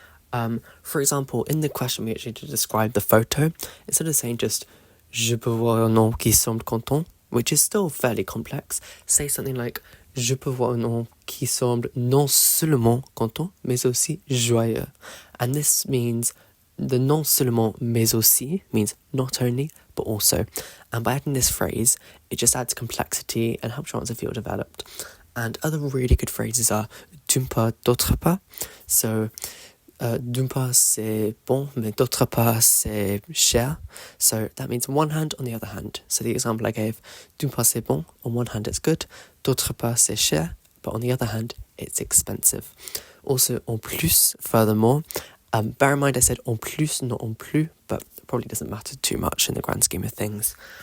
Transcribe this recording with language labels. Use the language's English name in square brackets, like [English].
[English] For example, in the question we actually did describe the photo, instead of saying just [French] je peux voir un nom qui semble content, [English] which is still fairly complex, say something like [French] je peux voir un nom qui semble non seulement content, mais aussi joyeux. [English] And this means the non seulement mais aussi means not only, but also. And by adding this phrase, it just adds complexity and helps your answer feel developed. And other really good phrases are [French] d'une part, d'autre part. So, d'une part c'est bon, mais d'autre part c'est cher. [English] So that means on one hand, on the other hand. So the example I gave, [French] d'une part c'est bon, [English] on one hand it's good, [French] d'autre part c'est cher, [English] but on the other hand it's expensive. Also, en plus, furthermore, bear in mind I said en plus, not en plus, but it probably doesn't matter too much in the grand scheme of things.